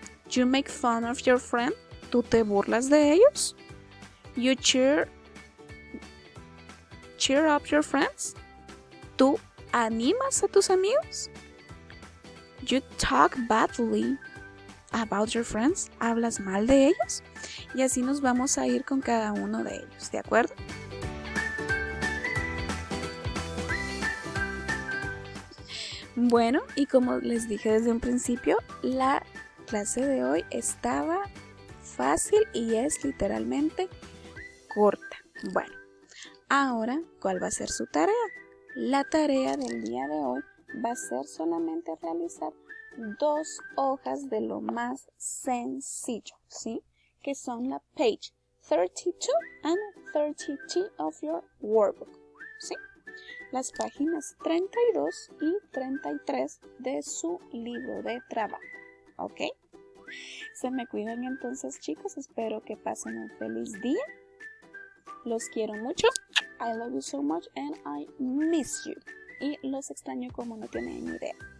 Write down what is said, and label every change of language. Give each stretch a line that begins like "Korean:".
English: You make fun of your friend.
Spanish: ¿Tú te burlas de ellos?
English: You cheer up your friends.
Spanish: ¿Tú animas a tus amigos?
English: You talk badly about your friends.
Spanish: ¿Hablas mal de ellos? Y así nos vamos a ir con cada uno de ellos, ¿de acuerdo? Bueno, y como les dije desde un principio, la clase de hoy estaba fácil y es literalmente corta. Bueno, ahora, ¿cuál va a ser su tarea? La tarea del día de hoy va a ser solamente realizar 2 hojas de lo más sencillo, ¿sí? Que son la
English: page 32 and 33 of your workbook,
Spanish: ¿sí? Las páginas 32 y 33 de su libro de trabajo, ¿ok? Se me cuidan entonces, chicos. Espero que pasen un feliz día. Los quiero mucho.
English: I love you so much and I miss you.
Spanish: Y los extraño como no tienen ni idea.